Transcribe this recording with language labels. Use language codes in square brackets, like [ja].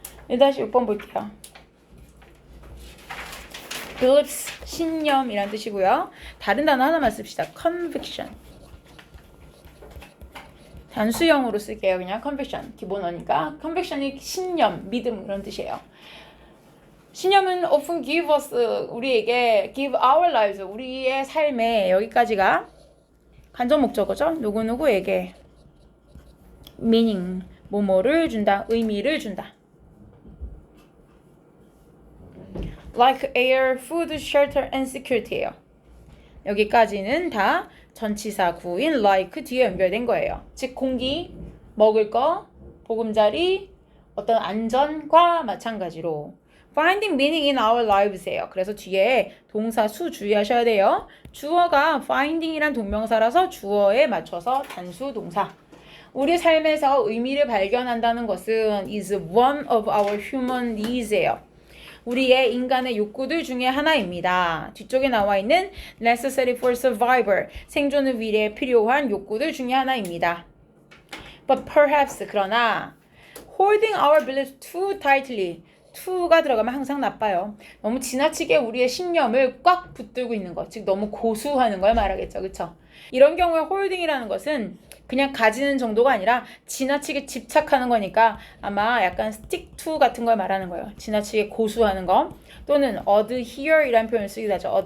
[ko] 1-6번 볼게요. beliefs, 신념이란 뜻이고요. 다른 단어 하나만 씁시다. [en] conviction. [ko] 단수형으로 쓸게요. 그냥 conviction. 기본어니까. conviction이 신념, 믿음 그런 뜻이에요. [en] 신념은 often give us, [ko] 우리에게 [en] give our lives, [ko] 우리의 삶에 여기까지가 간접 목적어죠. 누구누구에게 meaning, 뭐뭐를 준다, 의미를 준다. [en] like air, food, shelter, and security예요. [ko] 여기까지는 다 전치사 구인 like 뒤에 연결된 거예요. 즉 공기, 먹을 거, 보금자리, 어떤 안전과 마찬가지로 [en] finding meaning in our lives [ko] 예요. 그래서 뒤에 동사 수 주의하셔야 돼요. 주어가 finding이란 동명사라서 주어에 맞춰서 단수 동사. 우리 삶에서 의미를 발견한다는 것은 [en] is one of our human needs예요. [ko] 우리의 인간의 욕구들 중에 하나입니다. 뒤쪽에 나와 있는 [en] necessary for survival, [ko] 생존을 위해 필요한 욕구들 중에 하나입니다. [en] But perhaps, [ko] 그러나 [en] holding our beliefs too tightly, to가 [ko] 들어가면 항상 나빠요. 너무 지나치게 우리의 신념을 꽉 붙들고 있는 것, 즉 너무 고수하는 걸 말하겠죠. 그렇죠? 이런 경우에 holding이라는 것은 그냥 가지는 정도가 아니라 지나치게 집착하는 거니까 아마 약간 stick to 같은 걸 말하는 거예요. 지나치게 고수하는 거. 또는 adhere 이라는 표현을 쓰기도 하죠.